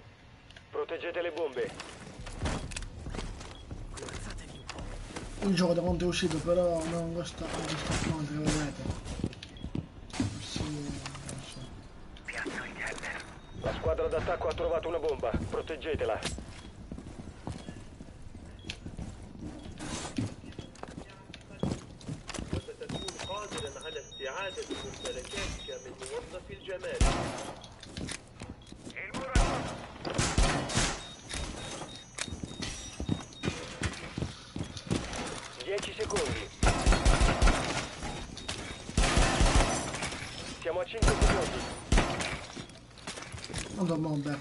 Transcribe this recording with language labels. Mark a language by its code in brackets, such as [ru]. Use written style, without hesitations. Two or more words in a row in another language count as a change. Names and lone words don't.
[it] Proteggete le bombe. Il gioco da quanto è uscito, però non questo account che vedete. Sì, non so. La squadra d'attacco ha trovato una bomba. Proteggetela. [ar] وستكون قادرا على استعادة ممتلكاتك من موظف الجمال. [it] Dieci secondi. Siamo a 5 secondi. Non do bombe.